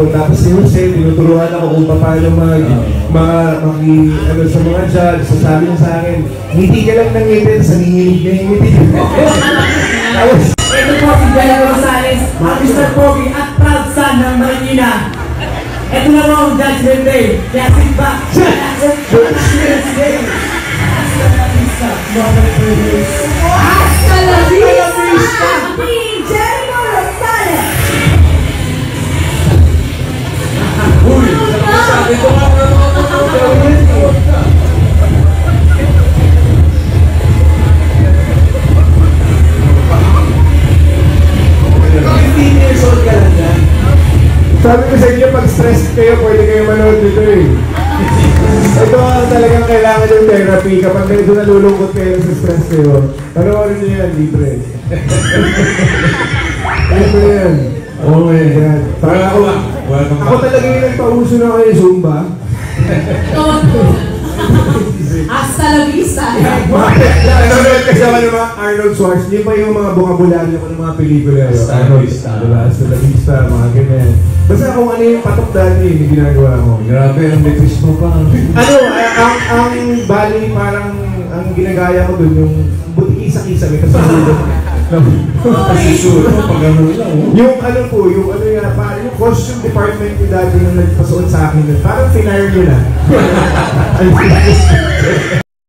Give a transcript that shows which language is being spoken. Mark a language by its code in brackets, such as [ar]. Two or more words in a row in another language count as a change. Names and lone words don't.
[tl] Tapos si Jose, tinuturuan ako kung paano sa mga judge. So sabi niya sa akin, ngiti ka lang ng ngiti, sa nanginginig na yung ngiti. Tapos, ito po si Bella Rosales, ang Mr. Pogi at [en] proud son [tl] ng Maynila. Ito na po ang Judgment Day. Kaya [en] sit back. [tl] Judgment Day. [es] Hasta la vista, motherfuckers. Hasta la vista! [tl] Ni Jericho Rosales! Uy, sabi ko nga na 15 years old ka lang yan. Sabi ko sa inyo, pag stress kayo, pwede kayo manood dito eh. Ito ang talagang kailangan yung therapy. Kapag medyo nalulungkot kayo sa stress kayo, panoorin nyo yan, libre. Libre yan. [en] Oh my God. [tl] Parang ako talaga yung nagpauso na kayo Zumba. [es] Toto. Hasta la vista. [tl] Nanonood kasi ako ng mga Arnold Schwarzenegger. Hindi pa yung mga bukabularyo ko ng mga pelikula. [es] Hasta la vista. Diba? Hasta la vista, [tl] mga ganyan. Basta kung ano yung patok dati, yung ginagawa mo. Grabe, ang lepis mo pa. Ang bali parang ang ginagaya ko dun, yung buti-kisa-kisa, may kasunod. Susuro, pag ano lang. Yung ano po, yung ano yung, parang yung [en] costume department [tl] ko dati nung nagpasuot sa akin, parang finire nyo na.